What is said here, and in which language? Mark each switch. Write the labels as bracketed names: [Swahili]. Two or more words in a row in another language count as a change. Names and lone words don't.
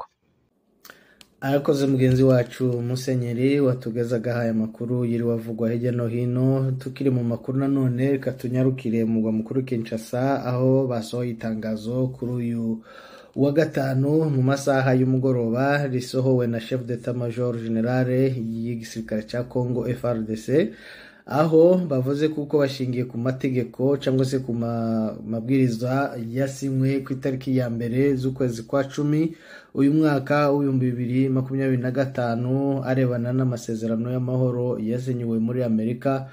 [Kinyarwanda] Arakoze mugenzi wacu Musenyeri watugezaga aya makuru yiriwe avugwa hirya no hino. Tukiri mu makuru nanone reka tunyarukire mu mugwa mukuru Kinshasa, aho basohoye itangazo kuri uyu wa gatanu mu masaha y'umugoroba risohowe na [French] chef d'état major generale [Kinyarwanda] y'igisirikare cya Congo FARDC, aho bavuze kuko bashingiye ku mategeko cyangwa se ku mabwiriza yasinywe ku itariki ya mbere z'ukwezi kwa 10 uyu mwaka w'2025 arebana n'amasezerano y'amahoro yasinyiwe muri Amerika.